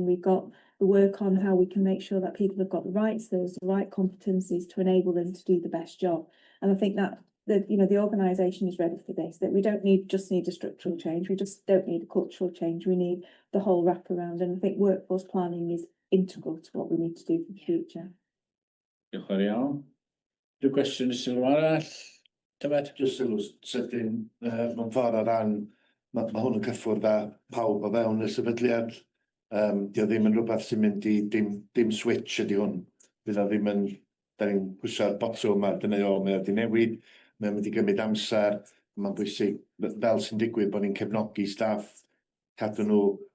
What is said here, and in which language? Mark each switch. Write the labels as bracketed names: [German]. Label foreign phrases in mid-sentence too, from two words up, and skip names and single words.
[English] We've got the work on how we can make sure that people have got the right skills, the right competencies to enable them to do the best job. And I think that the organisation is ready for this, that we don't just need a structural change. We just don't need a cultural change. We need the whole wraparound. And I think workforce planning is integral to what we need to do for the future. [Welsh] Diolch yn fawr iawn. Rhyw gwestiwn sylw arall? Dyfed? Jyst sylw sydyn mewn ffordd o ran, mae hwn yn cyffwrdd â pawb o fewn y sefydliad. Dio ddim yn rhywbeth sy'n mynd i dim switch ydi hwn. Bydd o ddim yn, da ni'n pwysio'r botwm a dyna mae o di newid, mae'n mynd i gymryd amser, mae'n bwysig fel sy'n digwydd bod ni'n cefnogi staff, cadw nhw